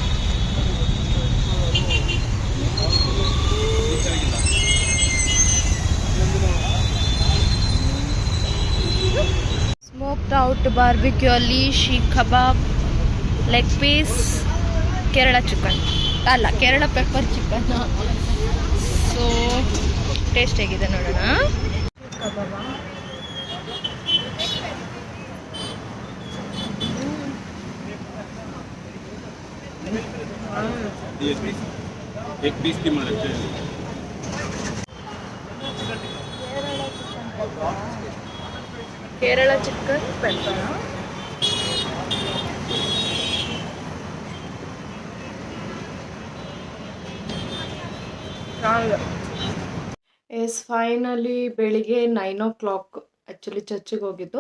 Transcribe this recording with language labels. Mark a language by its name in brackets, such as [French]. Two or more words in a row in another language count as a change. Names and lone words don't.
[Kannada] ಸ್ಮೋಕ್ಡ್ ಔಟ್ ಬಾರ್ಬಿಕ್ಯೂ ಅಲ್ಲಿ ಶೀಖ್ ಕಬಾಬ್, [English] leg piece, Kerala chicken [Kannada] ಅಲ್ಲ [English] Kerala pepper chicken. [Kannada] ಸೊ ಟೇಸ್ಟ್ ಹೇಗಿದೆ ನೋಡೋಣ. ಕಬಾಬ [Hindi] एक पीस की मतलब [English] Kerala chicken pepper. [Kannada] ಎಸ್, ಫೈನಲಿ ಬೆಳಿಗ್ಗೆ 9 o'clock ಆ್ಯಕ್ಚುಲಿ ಚರ್ಚಿಗೆ ಹೋಗಿದ್ದು.